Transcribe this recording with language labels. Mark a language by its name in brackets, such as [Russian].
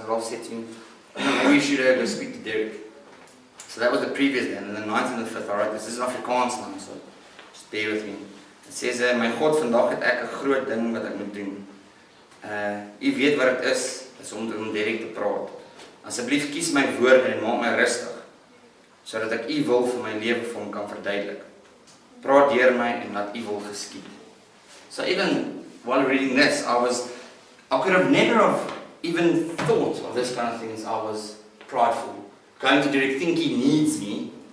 [English] And Rolf said to me, maybe you should go speak to Derek. So that was the previous day, and then the 9th and the 5th, I wrote this. This is Afrikaans now, so just bear with me. [Afrikaans] It says, my God, vandag het ek 'n groot ding wat ek moet doen. U weet wat dit is om Derek te praat. Asseblief kies my woorde en maak my rustig, sodat ek u wil vir my lewe vir hom kan verduidelik. Praat deur my en laat u wil geskied. [English] So even while reading this, I could have never even thought of this kind of things. I was prideful. Going to Derek, think he needs me.